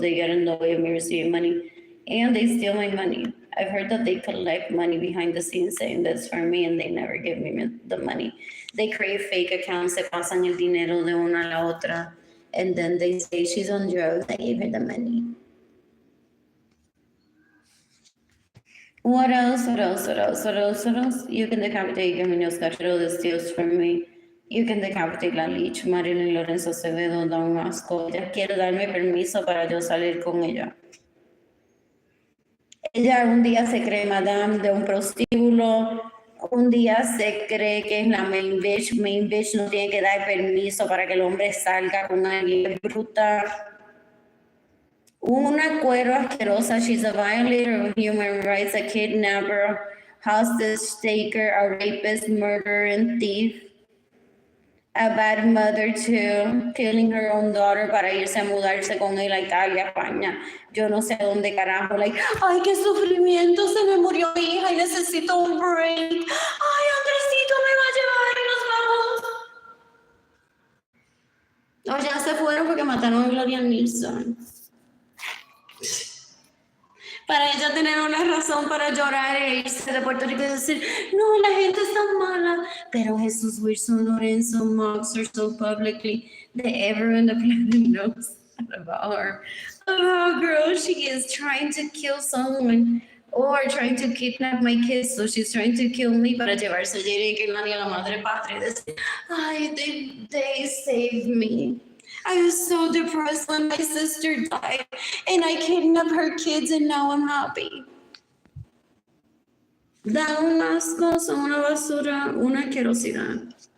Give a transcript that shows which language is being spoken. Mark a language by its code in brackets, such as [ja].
[en] They get in the way of me receiving money. And they steal my money. I've heard that they collect money behind the scenes saying that's for me and they never give me the money. They create fake accounts. [es] Se pasan el dinero de una a la otra. [en] And then they say she's on drugs. I gave her the money. What else? You can decapitate Gaminos Cachero that steals from me. You can decapitate la leech, Arlene Lorenzo Acevedo, [es] da un asco. Ella quiere darme permiso para yo salir con ella. Ella un día se cree madame de un prostíbulo, un día se cree que es la [en] main bitch [es] no tiene que dar permiso para que el hombre salga con alguien bruta. Una cuero asquerosa. [en] She's a violator of human rights, a kidnapper, hostage taker, a rapist, murderer, and thief. a bad mother too, killing her own daughter [es] para irse a mudarse con él a Italia, España. Yo no sé dónde carajo, like, ay, qué sufrimiento, se me murió mi hija y necesito un break. Ay, Andresito me va a llevar y nos vamos. O ya se fueron porque mataron a Gloria Nilsson. Para ella tener una razón para llorar e irse de Puerto Rico y decir, no, la gente está mala. [en] Pero Jesús Wilson Lorenzo mocks her so publicly that everyone on the planet knows about her. Oh, girl, she is trying to kill someone or trying to kidnap my kids. So she's trying to kill me [es] para llevarse a Jere que la madre patria. [en] Ay, they saved me. I was so depressed when my sister died, and I kidnapped her kids, and now I'm happy. [es] Da un asco, son una basura, una asquerosidad.